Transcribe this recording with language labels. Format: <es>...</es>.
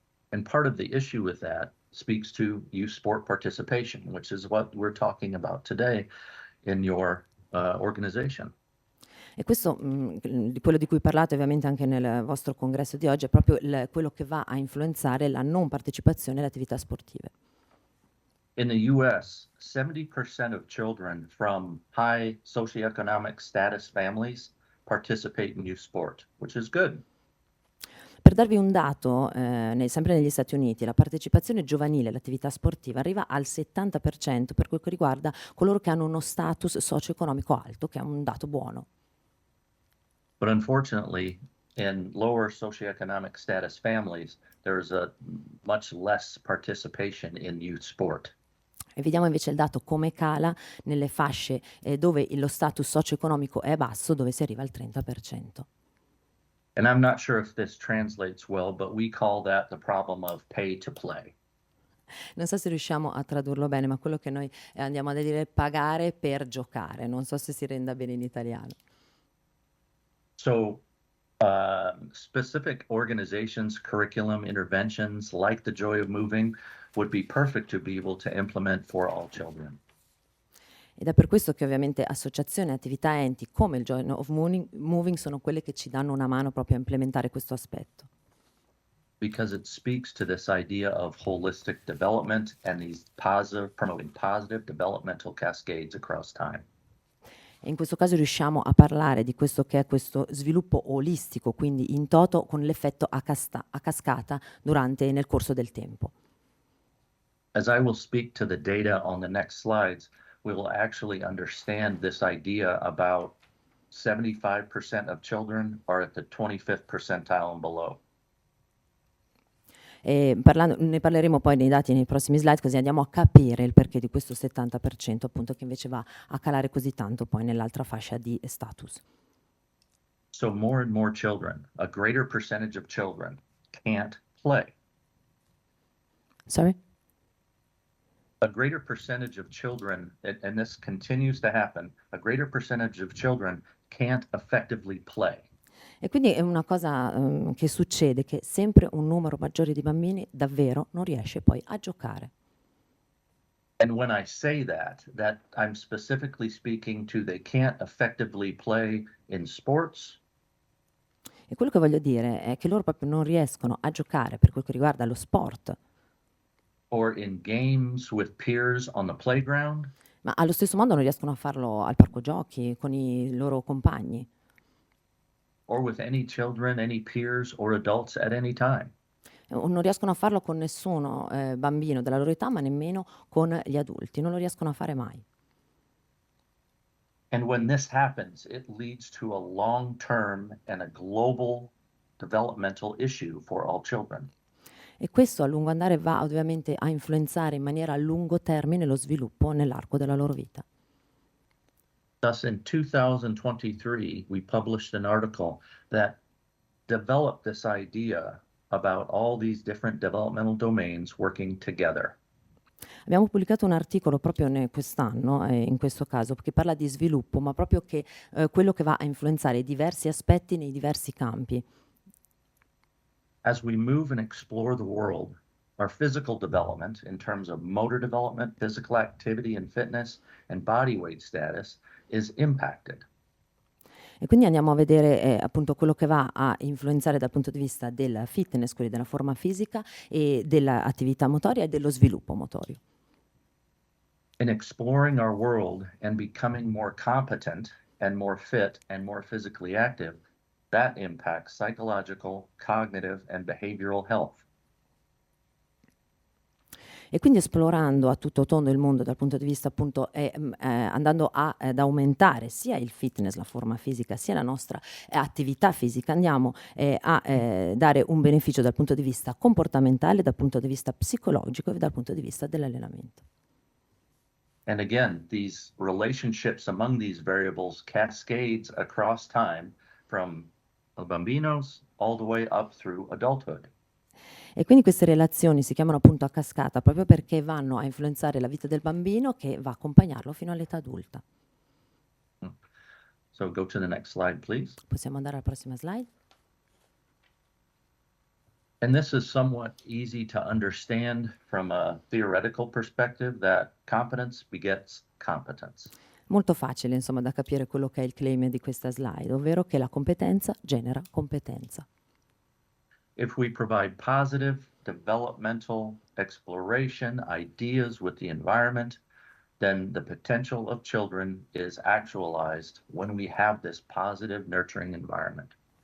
<en>And part of the issue with that speaks to youth sport participation, which is what we're talking about today in your organization.</en> <it>E questo, di quello di cui parlate ovviamente anche nel vostro congresso di oggi, è proprio quello che va a influenzare la non partecipazione alle attività sportive.</it> <en>In the US, 70% of children from high socioeconomic status families participate in youth sport, which is good.</en> <it>Per darvi un dato, sempre negli Stati Uniti, la partecipazione giovanile all'attività sportiva arriva al 70% per quel che riguarda coloro che hanno uno status socio-economico alto, che è un dato buono.</it> <en>But unfortunately, in lower socioeconomic status families, there's a much less participation in youth sport.</en> <it>E vediamo invece il dato come cala nelle fasce dove lo status socio-economico è basso, dove si arriva al 30%.</it> <en>And I'm not sure if this translates well, but we call that the problem of pay to play.</en> <it>Non so se riusciamo a tradurlo bene, ma quello che noi andiamo a dire è pagare per giocare. Non so se si renda bene in italiano.</it> <en>So specific organizations, curriculum, interventions like the Joy of Moving would be perfect to be able to implement for all children.</en> <it>Ed è per questo che ovviamente associazioni, attività, enti come il Joy of Moving sono quelle che ci danno una mano proprio a implementare questo aspetto.</it> <en>Because it speaks to this idea of holistic development and these promoting positive developmental cascades across time.</en> <it>E in questo caso riusciamo a parlare di questo che è questo sviluppo olistico, quindi in toto con l'effetto a cascata nel corso del tempo.</it> <en>As I will speak to the data on the next slides, we will actually understand this idea about 75% of children are at the 25th percentile and below.</en> <it>Ne parleremo poi nei dati nei prossimi slide, così andiamo a capire il perché di questo 70% appunto che invece va a calare così tanto poi nell'altra fascia di status.</it> <en>So more and more children, a greater percentage of children can't play. Sorry? A greater percentage of children, and this continues to happen, a greater percentage of children can't effectively play.</en> <it>E quindi è una cosa che succede, che sempre un numero maggiore di bambini davvero non riesce poi a giocare.</it> <en>And when I say that I'm specifically speaking to they can't effectively play in sports,</en> <it>E quello che voglio dire è che loro proprio non riescono a giocare per quel che riguarda lo sport,</it> <en>or in games with peers on the playground,</en> <it>ma allo stesso modo non riescono a farlo al parco giochi con i loro compagni,</it> <en>or with any children, any peers or adults at any time.</en> <it>o non riescono a farlo con nessuno bambino della loro età, ma nemmeno con gli adulti, non lo riescono a fare mai.</it> <en>And when this happens, it leads to a long-term and a global developmental issue for all children.</en> <it>E questo a lungo andare va ovviamente a influenzare in maniera a lungo termine lo sviluppo nell'arco della loro vita.</it> <en>Thus, in 2023, we published an article that developed this idea about all these different developmental domains working together.</en> <it>Abbiamo pubblicato un articolo proprio quest'anno, in questo caso, che parla di sviluppo, ma proprio che quello che va a influenzare i diversi aspetti nei diversi campi.</it> <en>As we move and explore the world, our physical development in terms of motor development, physical activity and fitness, and body weight status is impacted.</en> <it>E quindi andiamo a vedere appunto quello che va a influenzare dal punto di vista del fitness, quindi della forma fisica e dell'attività motoria e dello sviluppo motorio.</it> <en>In exploring our world and becoming more competent and more fit and more physically active, that impacts psychological, cognitive, and behavioral health.</en> <it>E quindi esplorando a tutto tondo il mondo dal punto di vista appunto andando ad aumentare sia il fitness, la forma fisica, sia la nostra attività fisica, andiamo a dare un beneficio dal punto di vista comportamentale, dal punto di vista psicologico e dal punto di vista dell'allenamento.</it> <en>And again, these relationships among these variables cascades across time from bambinos all the way up through adulthood.</en> <it>E quindi queste relazioni si chiamano appunto a cascata proprio perché vanno a influenzare la vita del bambino che va a accompagnarlo fino all'età adulta.</it> <en>So go to the next slide, please.</en> <it>Possiamo andare alla prossima slide?</it> <en>And this is somewhat easy to understand from a theoretical perspective that competence begets competence.</en> <it>Molto facile insomma da capire quello che è il claim di questa slide, ovvero che la competenza genera competenza.</it> <en>If we provide positive developmental exploration, ideas with the environment, then the potential of children is actualized when we have this positive, nurturing environment.</en>